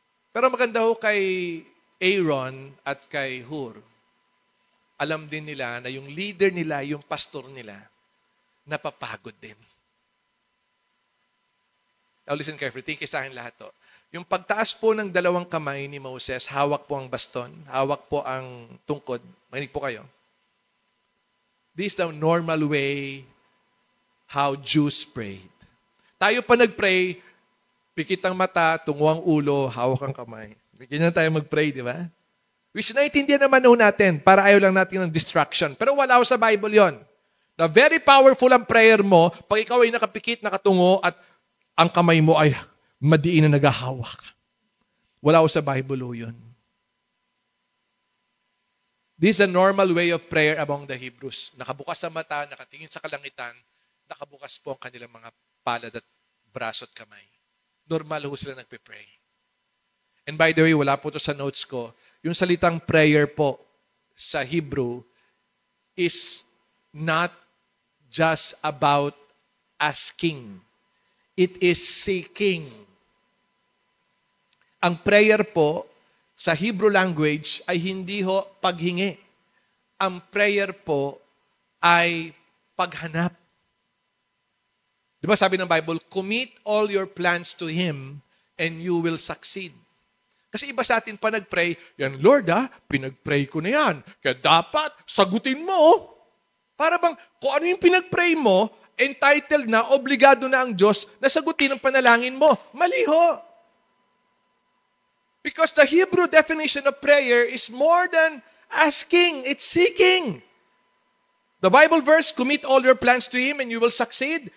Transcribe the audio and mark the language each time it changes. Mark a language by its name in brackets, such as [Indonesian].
[Filipino] Pero maganda ho kay Aaron at kay Hur, alam din nila na yung leader nila, yung pastor nila, napapagod din. Now listen carefully, tingin sa akin lahat to. Yung pagtaas po ng dalawang kamay ni Moses, hawak po ang baston, hawak po ang tungkod. Makinig po kayo. [English] This is the normal way how Jews prayed. [Filipino] Tayo pa nag-pray, pikit ang mata, tungo ang ulo, hawak ang kamay. Bigyan na tayo mag-pray, di ba? [English] Which [Filipino] naiintindihan naman ho natin para ayaw lang natin ng distraction. Pero wala ho sa Bible yon. Na very powerful ang prayer mo pag ikaw ay nakapikit, nakatungo at ang kamay mo ay madiin na naghahawak. Wala ho sa Bible ho yun. [English] This is a normal way of prayer among the Hebrews. [Filipino] Nakabukas ang mata, nakatingin sa kalangitan, nakabukas po ang kanilang mga palad at braso at kamay. Normal ho sila nagpe-pray. [English] And by the way, [Filipino] wala po ito sa notes ko. Yung salitang [English] prayer po sa Hebrew is not just about asking. It is seeking. [Filipino] Ang prayer po sa Hebrew language ay hindi ho paghingi. Ang prayer po ay paghanap. Di ba sabi ng Bible, [English] commit all your plans to Him and you will succeed. [Filipino] Kasi iba sa atin pa nag-pray, yan Lord pinag-pray ko na yan. Kaya dapat sagutin mo. Para bang kung ano yung pinag-pray mo, entitled na, obligado na ang Diyos na sagutin ang panalangin mo. Mali ho. [English] Because the Hebrew definition of prayer is more than asking, it's seeking. The Bible verse, commit all your plans to Him and you will succeed.